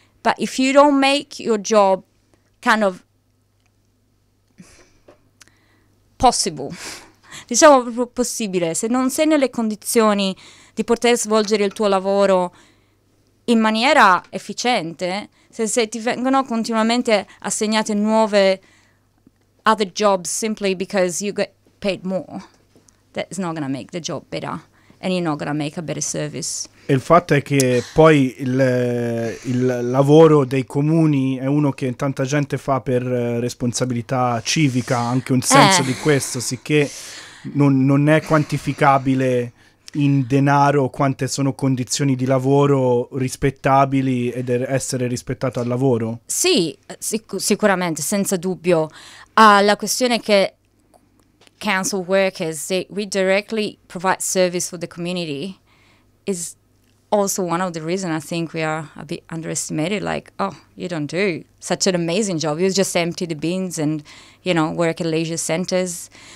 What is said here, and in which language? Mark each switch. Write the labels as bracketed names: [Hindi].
[English] But if you don't make your job kind of possible, [Italian] diciamo proprio possibile, se non sei nelle condizioni di poter svolgere il tuo lavoro in maniera efficiente, se ti vengono continuamente assegnate nuove [English] other jobs simply because you get paid more, that's not gonna make the job better. And you're not gonna make a better service. [Italian] Il fatto è che poi il lavoro dei comuni è uno che tanta gente fa per responsabilità civica, anche un senso di questo, sicché non è quantificabile in denaro quante sono condizioni di lavoro rispettabili ed essere rispettato al lavoro. Sì, sicuramente, senza dubbio. La questione è che [English] council workers, we directly provide service for the community, is also one of the reasons I think we are a bit underestimated. Like, oh, you don't do such an amazing job. You just empty the bins and, you know, work at leisure centers.